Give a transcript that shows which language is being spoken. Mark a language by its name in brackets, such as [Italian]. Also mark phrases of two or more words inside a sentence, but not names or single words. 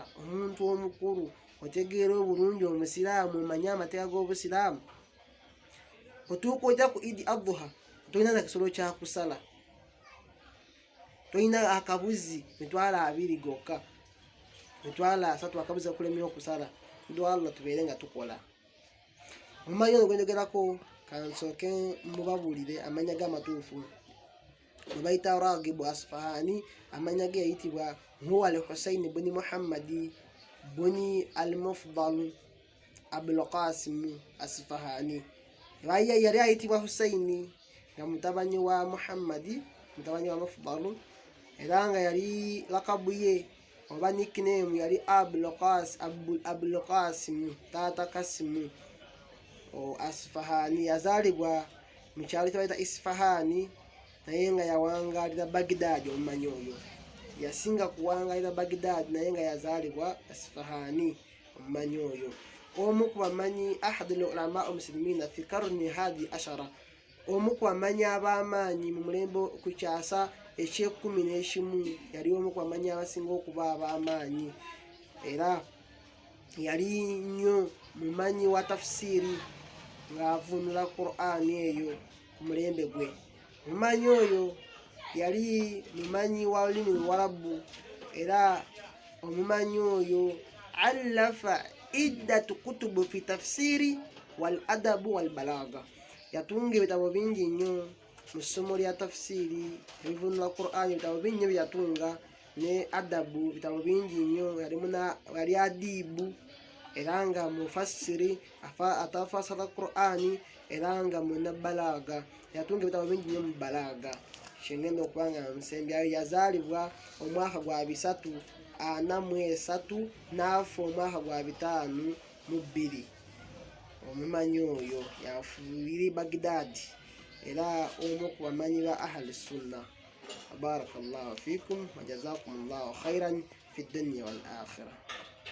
[Ganda] Omuntu omukulu otegeera obulungi omusiraamu, omanye amateeka g'obusiraamu, otuuka ojja ku idi adhuha tolina nakisolo kyakusala, tolina akabuzi mitwalo 2 gokka, mitwalo 3 akabuzi akulemye okusala. Ndo Allah tubeere nga tukola. Omumanyi ogwenjogerako kansooke mubabulire amanya g'amatuufu. Bayita Ragibu Asfahani, amanya ge yayitibwa huwa al-Husayn ibn Muhammad ibn al-Mufdal Abul Qasim Asfahani. Yali ayitibwa Husaini nga mutabani wa Muhammad, mutabani wa Mufdal, era nga yali lakabu ye oba nickname yali Abul Qasim Tata Kasimu Asfahani. Yazaalibwa mu kyalo kye bayita Isfahani, naye nga yawangalira Baghdad. Omumanyi oyo yasinga kuwangalira Baghdad, naye nga yazaalibwa Isfahani. [Arabic] Omumanyi oyo omu ku bamanyi أحد العلماء المسلمين في القرن الحادي عشر, [Ganda] omu ku bamanyi ab'amaanyi mu mulembe ku kyasa ekye-11, yali omu ku bamanyi abasinga okuba ab'amaanyi, era yali nnyo mumanyi wa tafsiri ng'avunula Qur'ani eyo ku mulembe gwe. Mumanyi oyo yali mumanyi wa lulimi Luwarabu, era omumanyi oyo [Arabic] ألف عدة كتب في التفسير والأدب والبلاغة, [Ganda] yatunga ebitabo bingi nnyo mu ssomo lya tafsiri, ebivunula Qur'ani, ebitabo bingi byatunga, ne adabu, bitabo bingi nnyo, yali adibu, era nga mufassiri atafasara Qur'ani, era nga muna balaga, yatunga ebitabo bingi nnyo mu balaga. Kyengenda okuba nga musembyayo. Yazaalibwa omwaka gwa 343 n'afa omwaka gwa 502. Omumanyi oyo yafuuyira Baghdad, era omu ku bamanyi ba [Arabic] أهل السنة. بارك الله فيكم وجزاكم الله خيرا في الدنيا والآخرة.